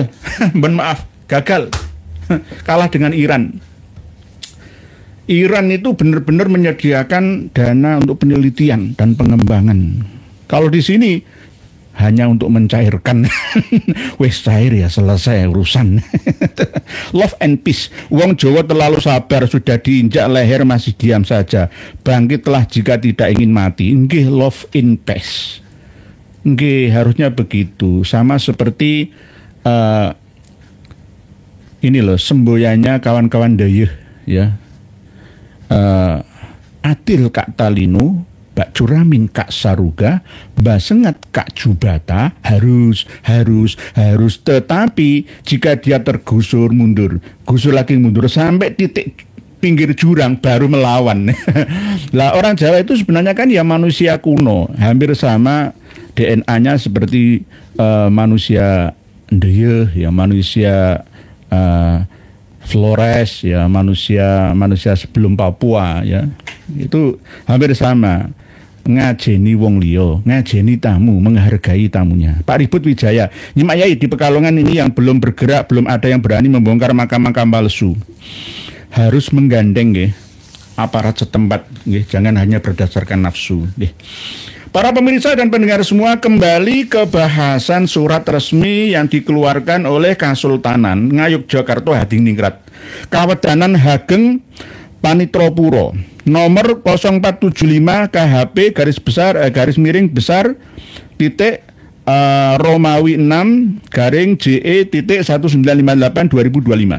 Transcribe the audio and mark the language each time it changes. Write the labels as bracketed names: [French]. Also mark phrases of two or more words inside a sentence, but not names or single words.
[Indonesian] Mohon maaf, gagal. Kalah dengan Iran. Iran itu benar-benar menyediakan dana untuk penelitian dan pengembangan. Kalau di sini hanya untuk mencairkan. [Javanese] Wes cair [Indonesian] ya, selesai urusan. [English] Love and peace. [Javanese] Wong Jawa [Indonesian] terlalu sabar, sudah diinjak leher masih diam saja. Bangkitlah jika tidak ingin mati. Nggih, [English] love in peace. [Indonesian] Nggih, harusnya begitu. Sama seperti ini loh, semboyannya kawan-kawan dayuh, ya. [Kendayan] Atil Kak Talinu, Bak Curamin Kak Saruga, Basengat Kak Jubata, [Indonesian] harus. Tetapi jika dia tergusur mundur, gusur lagi mundur sampai titik pinggir jurang baru melawan. Lah orang Jawa itu sebenarnya kan ya manusia kuno, hampir sama DNA-nya seperti manusia Ndeyeh, ya, manusia Flores, ya, manusia sebelum Papua, ya, itu hampir sama. [Javanese] Ngajeni wong liya, ngajeni tamu, [Indonesian] menghargai tamunya. Pak Ribut Wijaya, Nyimak Yai di Pekalongan ini yang belum bergerak, belum ada yang berani membongkar makam-makam palsu. Harus menggandeng, nggih, aparat setempat, nggih, jangan hanya berdasarkan nafsu, nggih. Para pemirsa dan pendengar semua, kembali ke bahasan surat resmi yang dikeluarkan oleh Kasultanan Ngayogyakarta Hadiningrat, Kawedanan Hageng Panitropuro, nomor 0475 KHP garis miring besar titik Romawi 6 garing JE titik 1958 2025.